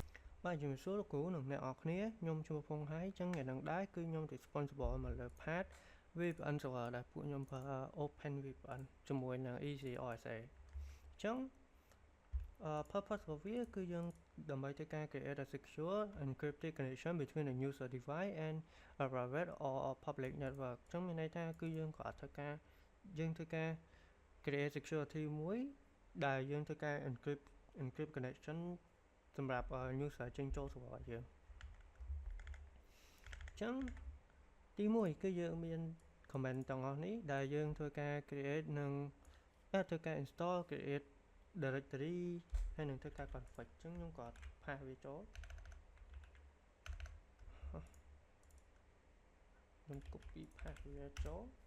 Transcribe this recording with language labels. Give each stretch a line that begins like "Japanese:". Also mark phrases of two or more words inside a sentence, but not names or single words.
Khmer: បាទជំរាបសួរលោកគ្រូនិងអ្នកនរគ្នាខ្ញុំឈ្មោះភុងហើយចឹងថ្ងៃនឹងដែរគឺខ្ញុំ responsible មកលើ
English: part VPN server
Khmer: ដែលពួកខ្ញុំប្រើ Open VPN ជាមួយនឹង EasyOSA ចឹងpurpose របស់វាគឺយើងដើម្បីធ្វើការ
English: create a secure encrypted connection between the user device and a private or a public network
Khmer: ចឹងមានន័យថាគឺយើងក៏ធ្វើការ
English: create security
Khmer: មួយដែលយើងធ្វើការ
English: encrypt connection
Khmer: សម្រាប់ user ចេញចូល server យើង ចឹងទី1គឺយើងមាន command ទាំងអស់នេះដែលយើងធ្វើការ create និងធ្វើការ install
English: create directory
Khmer: ហើយនឹងធ្វើការ config ចឹងខ្ញុំក៏ផាសវាចូលខ្ញុំ copy ផាសវាចូល